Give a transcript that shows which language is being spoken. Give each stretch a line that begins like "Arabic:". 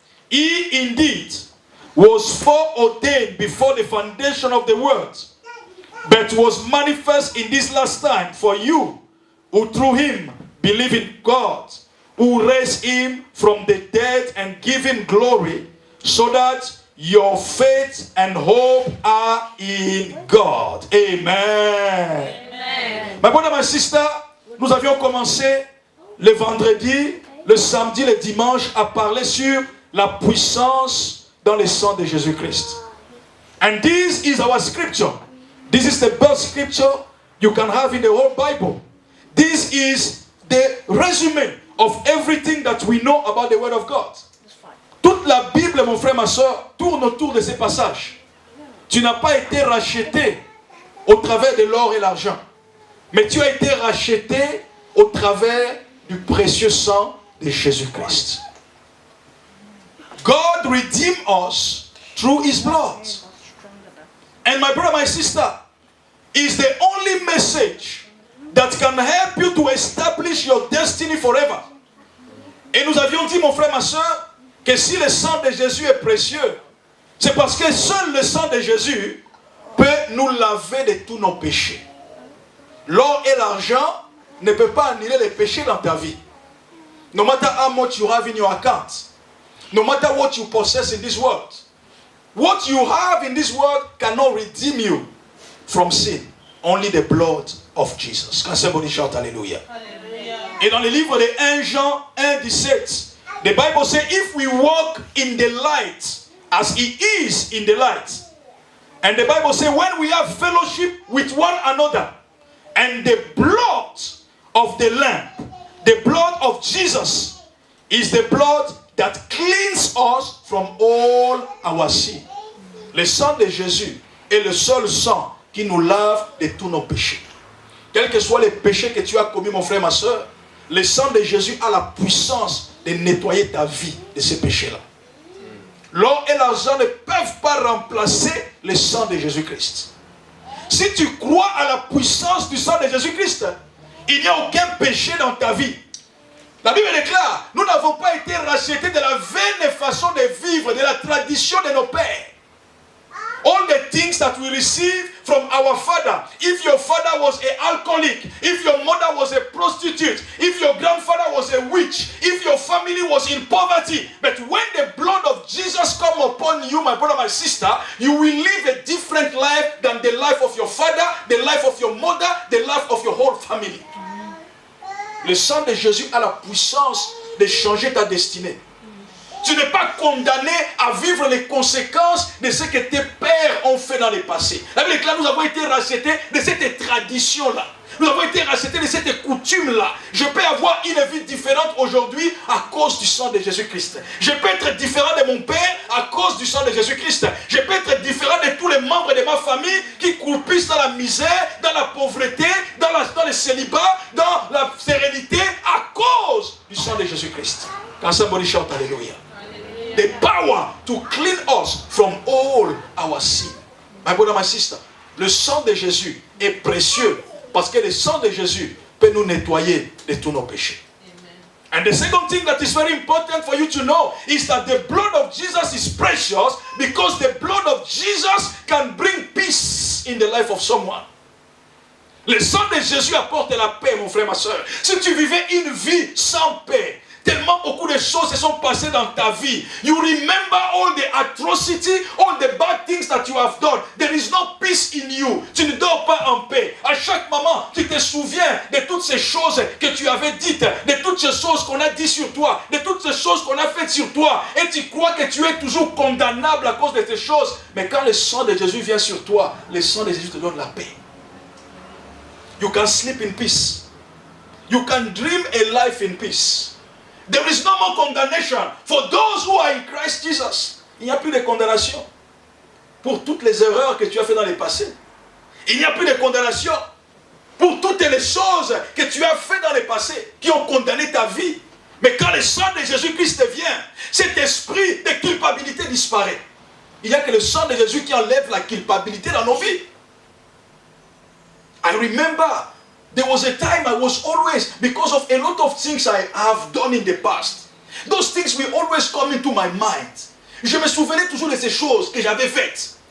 English: He indeed was foreordained before the foundation of the world, but was manifest in this last time for you, who through him believe in God, who raised him from the dead and give him glory, so that your faith and hope are in God. Amen. Amen. My brother, my sister,
French: nous avions commencé le vendredi, le samedi, le dimanche à parler sur la puissance dans le sang de Jésus-Christ.
English: And this is our scripture. This is the best scripture you can have in the whole Bible. This is the resume of everything that we know about the Word of God.
French: Toute la Bible, mon frère, ma soeur, tourne autour de ces passages. Tu n'as pas été racheté au travers de l'or et l'argent, mais tu as été racheté au travers du précieux sang de Jésus-Christ.
English: God redeemed us through His blood. And my brother, my sister, is the only message that can help you to establish your destiny forever.
French: Et nous avions dit, mon frère, ma soeur, que si le sang de Jésus est précieux, c'est parce que seul le sang de Jésus peut nous laver de tous nos péchés. L'or et l'argent ne peuvent pas annuler les péchés dans ta vie.
English: No matter how much you have in your account, no matter what you possess in this world, what you have in this world cannot redeem you from sin. Only the blood of Jesus. Can somebody shout hallelujah?
French: Et dans le livre de 1 Jean 1:17,
English: the Bible says, if we walk in the light as He is in the light, and the Bible says, when we have fellowship with one another, and the blood of the Lamb, the blood of Jesus, is the blood that cleans us from all our sin.
French: Le sang de Jésus est le seul sang qui nous lave de tous nos péchés. Quels que soient les péchés que tu as commis, mon frère, ma soeur, le sang de Jésus a la puissance de nettoyer ta vie de ces péchés-là. L'or et l'argent ne peuvent pas remplacer le sang de Jésus-Christ. Si tu crois à la puissance du sang de Jésus-Christ, il n'y a aucun péché dans ta vie. La Bible déclare, nous n'avons pas été rachetés de la vaine façon de vivre, de la tradition de nos pères.
English: All the things that we receive from our father. If your father was an alcoholic, if your mother was a prostitute, if your grandfather was a witch, if your family was in poverty, but when the blood of Jesus come upon you, my brother, my sister, you will live a different life than the life of your father, the life of your mother, the life of your whole family.
French: Le sang de Jésus a la puissance de changer ta destinée. Tu n'es pas condamné à vivre les conséquences de ce que tes pères ont fait dans le passé. La Bible déclare, nous avons été rachetés de cette tradition-là. Nous avons été rachetés de cette coutume-là. Je peux avoir une vie différente aujourd'hui à cause du sang de Jésus-Christ. Je peux être différent de mon père à cause du sang de Jésus-Christ. Je peux être différent de tous les membres de ma famille qui croupissent dans la misère, dans la pauvreté, dans le célibat, dans la sérénité à cause du sang de Jésus-Christ.
English: Quand somebody shout hallelujah. The power to clean us from all our sin. My brother, my sister,
French: le sang de Jésus est précieux parce que le sang de Jésus peut nous nettoyer de tous nos péchés.
English: Amen. And the second thing that is very important for you to know is that the blood of Jesus is precious because the blood of Jesus can bring peace in the life of someone.
French: Le sang de Jésus apporte la paix, mon frère, ma soeur. Si tu vivais une vie sans paix, tellement beaucoup de choses se sont passées dans ta vie.
English: You remember all the atrocity, all the bad things that you have done. There is no peace in you.
French: Tu ne dors pas en paix. À chaque moment, tu te souviens de toutes ces choses que tu avais dites, de toutes ces choses qu'on a dit sur toi, de toutes ces choses qu'on a faites sur toi. Et tu crois que tu es toujours condamnable à cause de ces choses. Mais quand le sang de Jésus vient sur toi, le sang de Jésus te donne la paix.
English: You can sleep in peace. You can dream a life in peace. There is no more condemnation for those who are in Christ Jesus.
French: Il n'y a plus de condamnation pour toutes les erreurs que tu as fait dans le passé. Il n'y a plus de condamnation pour toutes les choses que tu as fait dans le passé qui ont condamné ta vie. Mais quand le sang de Jésus-Christ vient, cet esprit de culpabilité disparaît. Il n'y a que le sang de Jésus qui enlève la culpabilité dans nos vies.
English: I remember there was a time I was always, because of a lot of things I have done in the past, those things will always come into my mind.
French: Je me souvenais toujours de ces choses que j'avais faites.